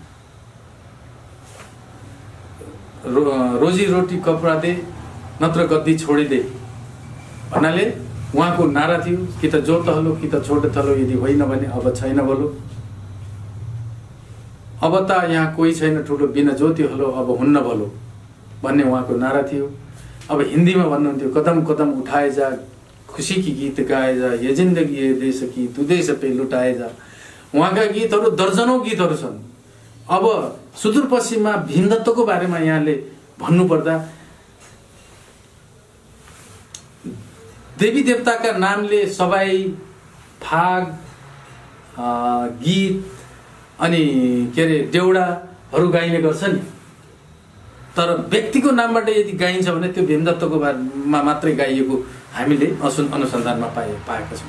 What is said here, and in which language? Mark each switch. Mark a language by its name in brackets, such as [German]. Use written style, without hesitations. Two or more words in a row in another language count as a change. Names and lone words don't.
[Nepali] रोजी रोटी कपडा दे नत्र गद्दी छोडिदे भन्नाले उहाँको नारा थियो, कि त जो तहलो कि त छोड थलो, यदि होइन भने अब छैन बोलो, अब त यहाँ कोही छैन ठुलो, बिना ज्योति हलो अब हुन्न भलो भन्ने उहाँको नारा थियो। अब हिन्दीमा भन्नुहुन्थ्यो, [Hindi] कदम कदम उठाए जा, खुसी की गीत गाए जा, ये जिन्दगी ये देश की तू देश पे लुटाए जा। [Nepali] उहाँका गीतहरू दर्जनौं गीतहरू छन्। अब सुदूरपश्चिममा भीमदत्तको बारेमा यहाँले भन्नुपर्दा देवी देवताका नामले सबाई, फाग, गीत अनि के अरे देउडाहरू गाइने गर्छ नि, तर व्यक्तिको नामबाट यदि गाइन्छ भने त्यो भीमदत्तको बारेमा मात्रै गाइएको हामीले अनुसन्धानमा पाएका छौँ।